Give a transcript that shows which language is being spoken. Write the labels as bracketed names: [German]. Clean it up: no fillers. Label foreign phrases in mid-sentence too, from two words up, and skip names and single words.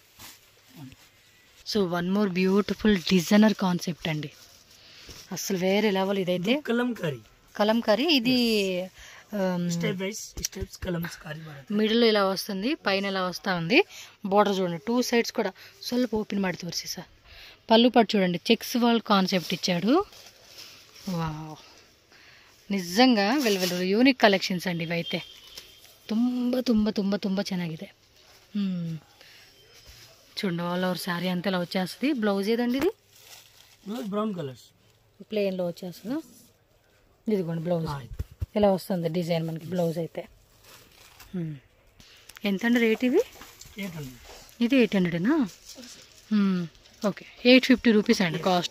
[English] so one more beautiful designer concept [Telugu] అండి, అసలు వేరే లెవెల్. ఇదైతే కలంకారీ, ఇది మిడిల్ ఇలా వస్తుంది, పైన ఇలా వస్తూ ఉంది. బార్డర్ చూడండి, 2 సైడ్స్ కూడా [Kannada] ಸ್ವಲ್ಪ ఓపెన్ ಮಾಡಿ ತೋರಿಸಿ [Telugu] సార్. పళ్ళు పట్టు చూడండి, [English] checks wall concept [Telugu] ఇచ్చాడు. వావ్, నిజంగా [English] well unique collections [Telugu] అండి ఇవైతే. [Kannada] ತುಂಬ ತುಂಬ ತುಂಬ ತುಂಬ ಚೆನ್ನಾಗಿದೆ. [Telugu] చూడండి, [English] all over [Telugu] శారీ అంతా ఇలా వచ్చేస్తుంది. బ్లౌజ్ ఏదండి ఇది? [English] brown colours [Telugu] ప్లెయిన్లో వచ్చేస్తుందా? ఇదిగోండి బ్లౌజ్ ఇలా వస్తుంది డిజైన్ మనకి. బ్లౌజ్ అయితే ఎంత అండి రేట్? ఇది 800ఏనా? ఓకే, 850 రూపీస్ అండి కాస్ట్.